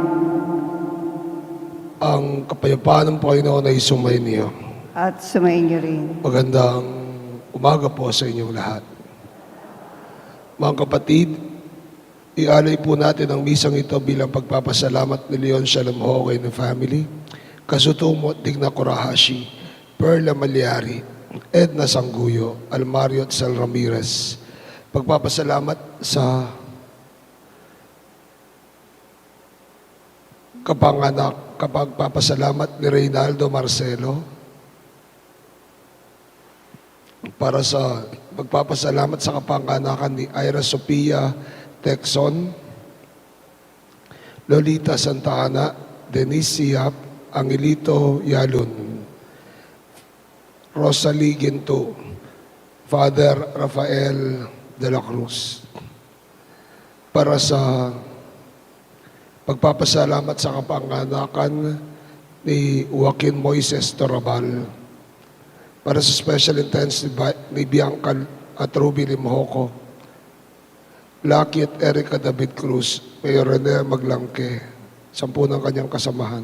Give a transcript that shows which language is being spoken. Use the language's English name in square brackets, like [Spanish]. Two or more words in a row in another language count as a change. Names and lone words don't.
[Filipino] ang kapayapaan ng Panginoon ay sumainyo. At sumainyo rin. Magandang umaga po sa inyong lahat. Mga kapatid, ialay po natin ang misang ito bilang pagpapasalamat ni Leon Shalom Hoke and family, Kazutomo Digna Korahashi, Perla Malyari, Edna Sangguyo, Almario at Sal Ramirez. Pagpapasalamat sa kapagpapasalamat ni Reynaldo Marcelo, para sa pagpapasalamat sa kapanganakan ni Ira Sophia Texon, Lolita Santa Ana, Denise Siap, Angelito Yalun, Rosalie Ginto, Father Rafael de la Cruz, para sa pagpapasalamat sa kapanganakan ni Joaquin Moises Torabal, para sa [English] special intensive [Filipino] ni Bianca at Ruby Limhoco, Lucky at Erica David Cruz, Mayor Rene Maglangke, 10 ng kanyang kasamahan.